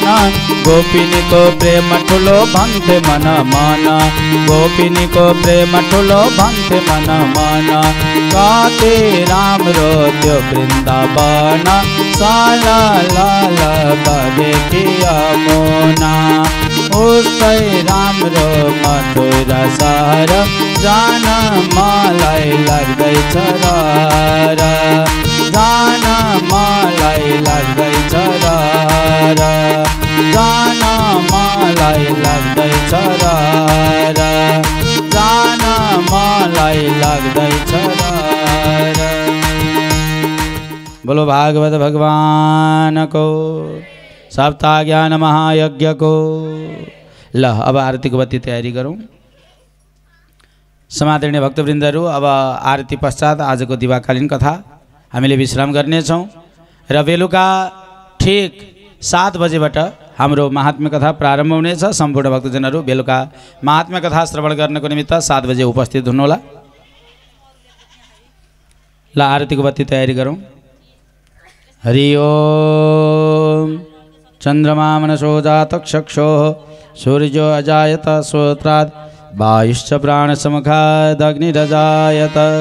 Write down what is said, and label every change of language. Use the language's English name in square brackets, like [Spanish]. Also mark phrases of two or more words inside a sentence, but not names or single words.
[Nepali] गोपिनी को प्रेम ठुलो भन्थे मन मन, गोपिनी को प्रेम ठुलो भन्थे मन मन। कति राम्रो त्यो वृन्दावन, साला लाल बगेकी यमुना। उस्तै राम्रो मथुरा सहर, जान मलाई लाग्दैछ र। जान मलाई लाग्दैछ र, जान मलाई लाग्दैछ र, जान मलाई लाग्दैछ र। बोलो भागवत भगवान को, सप्ताह ज्ञान महायज्ञ को। ल अब आरती को बत्ती तयारी गरौँ। समादरणीय भक्तवृन्दहरू, अब आरती पश्चात आज को दिवाकालीन कथा हामीले विश्राम गर्नेछौँ र बेलुका ठीक 7 बजेबाट हाम्रो महात्म्य कथा प्रारम्भ हुनेछ। सम्पूर्ण भक्तजनहरू बेलुका महात्म्य कथा श्रवण गर्नको निमित्त 7 बजे उपस्थित हुनुहोला। ल आरती को बत्ती तयारी गरौँ। हरि ओम। [Sanskrit] चन्द्रमा मनसो जात चक्षो, सूर्यो अजायत श्रोत्रात्, वायुश्च प्राणसमुखादग्निरजायत।